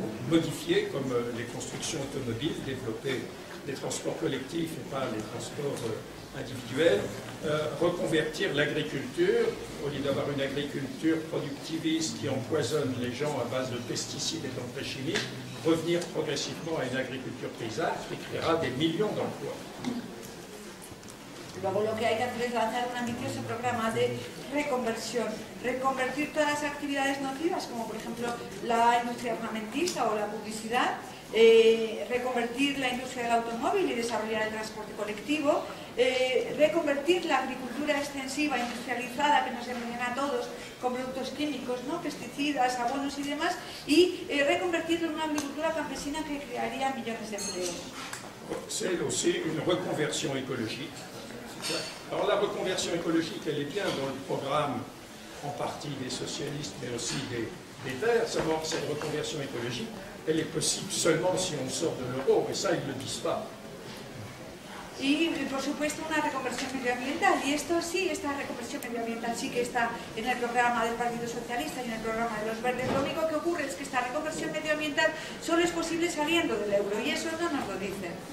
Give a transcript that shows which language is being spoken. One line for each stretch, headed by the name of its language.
French: modifier, comme les constructions automobiles, développer des transports collectifs et pas les transports individuels, reconvertir l'agriculture, au lieu d'avoir une agriculture productiviste qui empoisonne les gens à base de pesticides et d'engrais chimiques, revenir progressivement à une agriculture paysanne qui créera des millions d'emplois.
Spanish: Luego lo que hay que hacer es lanzar un ambicioso programa de reconversión, reconvertir todas las actividades nocivas, como por ejemplo la industria armamentista o la publicidad, reconvertir la industria del automóvil y desarrollar el transporte colectivo, reconvertir la agricultura extensiva, industrializada, que nos envenena a todos con productos químicos, ¿no? Pesticidas, abonos y demás, y reconvertirlo en una agricultura campesina que crearía millones de empleos.
French: C'est aussi une reconversion écologique. Alors la reconversion écologique, elle est bien dans le programme en partie des socialistes, mais aussi des Verts. Seulement, cette reconversion écologique, elle est possible seulement si on sort de l'euro, et ça, ils ne le disent pas.
Spanish: Y, por supuesto, una reconversión medioambiental. Y esta reconversión medioambiental sí que está en el programa del Partido Socialista y en el programa de los Verdes. Lo único que ocurre es que esta reconversión medioambiental solo es posible saliendo del euro, y eso no nos lo dicen.